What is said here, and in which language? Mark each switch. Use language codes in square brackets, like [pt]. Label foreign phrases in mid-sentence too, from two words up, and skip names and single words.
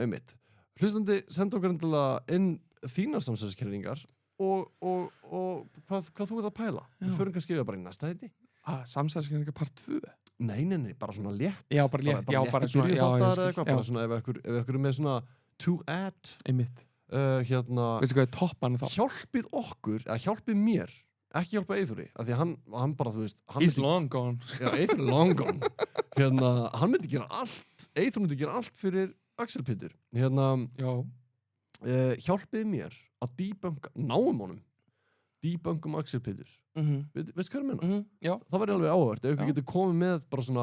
[is] já, einmitt hlustandi senda okkur endilega inn þínar samsæðiskenningar og hvað þú ert að pæla. Við förum kannski yfir bara í næsta þetta. Samsæðiskenningar part 2? Nei, bara svona létt. Já, bara létt. Já, bara svona, bara svona ef ykkur er með svona [en] to add. [is] Einmitt. Veistu hvað er toppan þá? Hjálpið okkur, eða hjálpið mér, ekki hjálpa Eyþóri, af því að hann bara, þú veist... [en] He's long gone. [is] Já, Eyþór er [en] long gone. [is] Hann myndi gera allt, Eyþór myndi gera allt fyrir Axel Pétur. Hjálpið mér að náum honum, debunkum Axel Pétur. Veistu hvað ég meina? Já. Það væri alveg áhugavert, ef ykkur getur komið með bara svona...